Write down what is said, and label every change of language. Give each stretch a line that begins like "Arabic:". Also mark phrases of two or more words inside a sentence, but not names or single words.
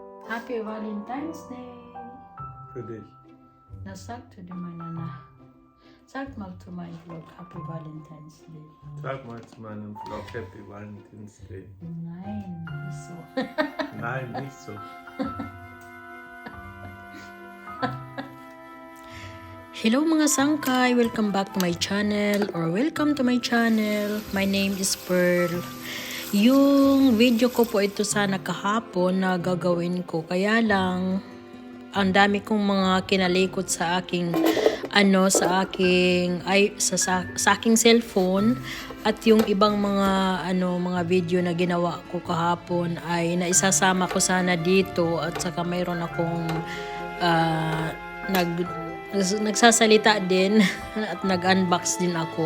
English: Happy Valentine's Day!
German: Für dich. Na, sag zu dir, meine Nana. Sag mal zu meinem Vlog
English: Happy Valentine's Day.
German: Sag mal zu meinem Vlog
English: Happy Valentine's Day.
German: Nein, nicht so. Nein, nicht so.
Filipino: Hello mga sangkay!
English: Welcome back to my channel or welcome to my channel. My name is Pearl.
Filipino: Yung video ko po ito sana kahapon na gagawin ko. Kaya lang, ang dami kong mga kinalikot sa aking sa aking cellphone at yung ibang mga video na ginawa ko kahapon ay naisasama ko sana dito at saka mayroon akong nagsasalita din at nag-unbox din ako.